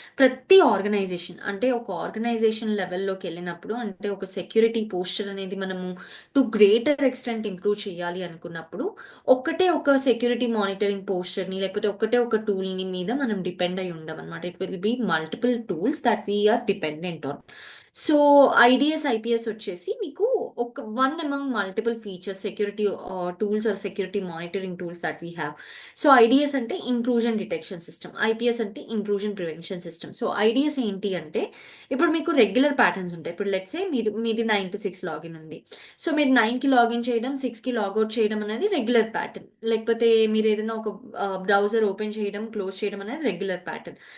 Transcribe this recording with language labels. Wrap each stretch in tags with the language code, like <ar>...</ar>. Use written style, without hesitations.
<te>ప్రతి ఆర్గనైజేషన్ అంటే ఒక ఆర్గనైజేషన్ లెవెల్లోకి వెళ్ళినప్పుడు, అంటే ఒక సెక్యూరిటీ పోస్చర్ అనేది మనము టు గ్రేటర్ ఎక్స్టెంట్ ఇంప్రూవ్ చేయాలి అనుకున్నప్పుడు ఒక్కటే ఒక సెక్యూరిటీ మానిటరింగ్ పోస్చర్ని లేకపోతే ఒక్కటే ఒక టూల్ని మీద మనం డిపెండ్ అయి ఉండం అనమాట.</te> <en>It will be multiple tools that we are dependent on.</en> <te>So IDS IPS వచ్చేసి మీకు</te> <en>one among multiple features, security tools or security monitoring tools that we have.</en> <te>So IDS అంటే ఇంట్రూజన్ డిటెక్షన్ సిస్టమ్, ఐపీఎస్ అంటే intrusion prevention system. So IDS ఏంటి అంటే ఇప్పుడు మీకు regular patterns ఉంటాయి. ఇప్పుడు లెట్స్ సే మీది 9 to 6 లాగిన్ ఉంది. సో మీరు 9కి లాగిన్ చేయడం, 6కి లాగౌట్ చేయడం అనేది రెగ్యులర్ ప్యాటర్న్. లేకపోతే మీరు ఏదైనా ఒక బ్రౌజర్ ఓపెన్ చేయడం, క్లోజ్ చేయడం అనేది రెగ్యులర్ ప్యాటర్న్.</te>